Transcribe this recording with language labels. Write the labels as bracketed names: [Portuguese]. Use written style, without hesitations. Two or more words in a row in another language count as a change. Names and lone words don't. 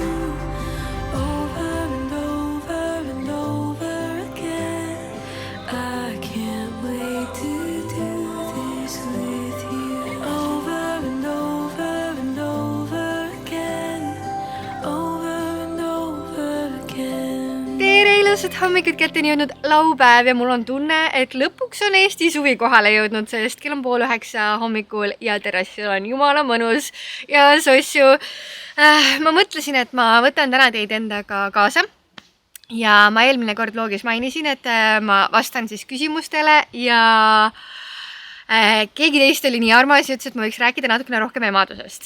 [English] Over and over and over again. I can't wait to do this with you. Over and over and over again. Over and over again. [Estonian] Tere ilusat hommikut, kätteni jõudnud laupäev ja mul on tunne, et lõpuks on Eesti suvi kohale jõudnud, sest kell on 8:30 hommikul ja terrassil on jumala mõnus ja sossu. Ma mõtlesin, et ma võtan täna teid endaga kaasa ja ma eelmine kord vlogis mainisin, et ma vastan siis küsimustele ja keegi teist oli nii armas ja ütles, et ma võiks rääkida natukene rohkem emadusest.